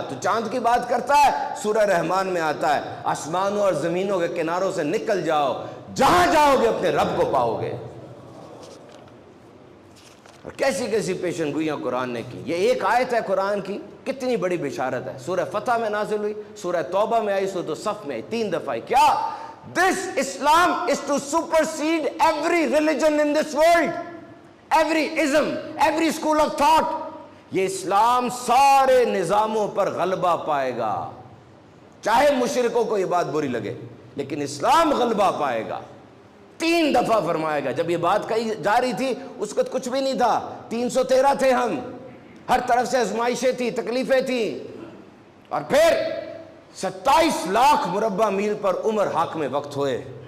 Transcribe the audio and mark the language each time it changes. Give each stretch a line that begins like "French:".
Urdu: تو چاند کی بات کرتا ہے، سورہ رحمان میں آتا ہے آسمانوں اور زمینوں کے کناروں سے نکل جاؤ، جہاں جاؤ گے اپنے رب کو پاؤ گے. اور کیسی کیسی پیشن گوئیاں قرآن نے کی. یہ ایک آیت ہے قرآن کی، کتنی بڑی بشارت ہے. سورہ فتح میں نازل ہوئی، سورہ توبہ میں آئی، سورہ صف میں آئی، 3 دفعہ آئی. کیا؟
English: This Islam is to supersede every religion in this world, every ism, every school of thought.
Urdu: یہ اسلام سارے نظاموں پر غلبہ پائے گا، چاہے مشرکوں کو یہ بات بری لگے، لیکن اسلام غلبہ پائے گا. 3 دفعہ فرمائے گا. جب یہ بات کہی جا رہی تھی اس وقت کچھ بھی نہیں تھا، 313 تھے ہم، ہر طرف سے آزمائشیں تھی، تکلیفیں تھیں، اور پھر 27 لاکھ مربع میل پر عمر حاکم وقت ہوئے.